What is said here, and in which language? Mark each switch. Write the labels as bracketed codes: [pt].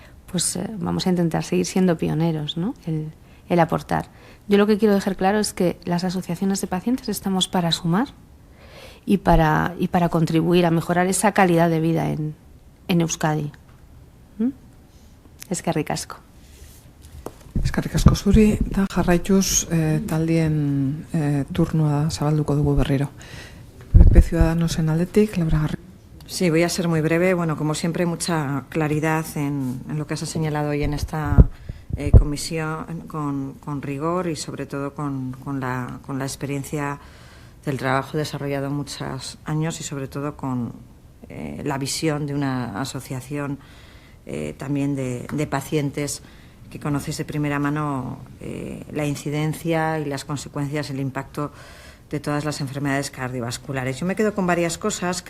[es] Pues vamos a intentar seguir siendo pioneros, ¿no?, el aportar. Yo lo que quiero dejar claro es que las asociaciones de pacientes estamos para sumar y para contribuir a mejorar esa calidad de vida en Euskadi. [eu] Eskerrik asko. Eskerrik asko zuri, eta jarraituz taldien turnoa zabalduko dugu berriro. PP Ciudadanosen aldetik, Laura Garrido. [es] Sí, voy a ser muy breve. Bueno, como siempre, mucha claridad en lo que se ha señalado hoy en esta comisión, con rigor y sobre todo con la experiencia del trabajo desarrollado muchos años y sobre todo con la visión de una asociación también de pacientes que conocéis de primera mano la incidencia y las consecuencias, el impacto de todas las enfermedades cardiovasculares. Yo me quedo con varias cosas.